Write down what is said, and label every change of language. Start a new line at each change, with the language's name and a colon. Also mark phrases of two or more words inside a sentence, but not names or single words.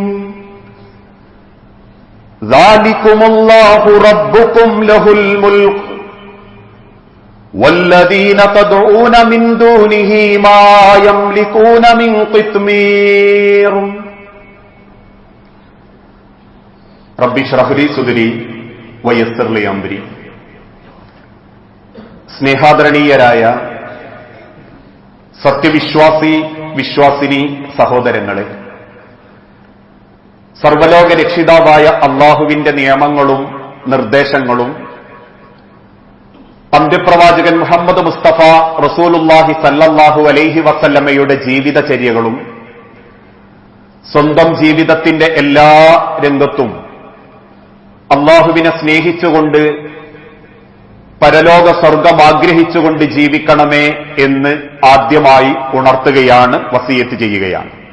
Arabic: ذلكم الله ربكم له الملك والذين تدعون من دونه ما يملكون من قطمير. رب اشرح لي صدري ويسر لي أمري.
Malayalam: സ്നേഹാദരണീയരായ സത്യവിശ്വാസി വിശ്വാസിനി സഹോദരങ്ങളെ, സർവലോക രക്ഷിതാവായ അള്ളാഹുവിന്റെ നിയമങ്ങളും നിർദ്ദേശങ്ങളും അന്ത്യപ്രവാചകൻ മുഹമ്മദ് മുസ്തഫ
Arabic: رسول الله صلى الله عليه وسلم
Malayalam: ജീവിതചര്യകളും സ്വന്തം ജീവിതത്തിന്റെ എല്ലാ രംഗത്തും അള്ളാഹുവിനെ സ്നേഹിച്ചുകൊണ്ട് പരലോക സ്വർഗം ആഗ്രഹിച്ചുകൊണ്ട് ജീവിക്കണമേ എന്ന് ആദ്യമായി ഉണർത്തുകയാണ്, വസിയത്ത് ചെയ്യുകയാണ്.